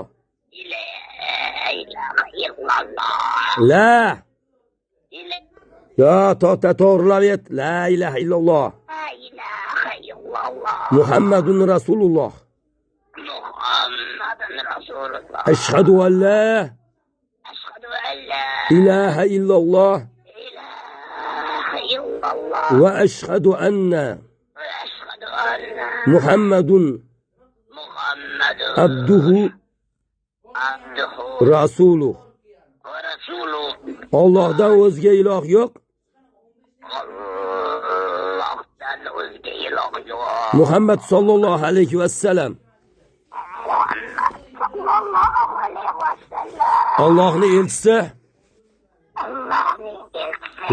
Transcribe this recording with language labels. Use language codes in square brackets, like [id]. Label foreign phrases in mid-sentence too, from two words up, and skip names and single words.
[ar] لا إله إلا الله. [uz] La yo to'g'rilab ayt, [ar] لا إله إلا الله. لا إله إلا الله. محمد رسول الله. محمد رسول الله. أشهد أن لا أشهد أن لا إله إلا الله إله إلا الله. وأشهد أن وأشهد أن Muhammadun Muhammadun abduhu abduhu rasuluh. ورسوله. [uz] Allohdan o'zga iloh yo'q. Allohdan o'zga iloh yo'q. [ar] محمد صلى الله عليه وسلم محمد صلى الله عليه وسلم [uz] Allohning elchisi Allohning elchisi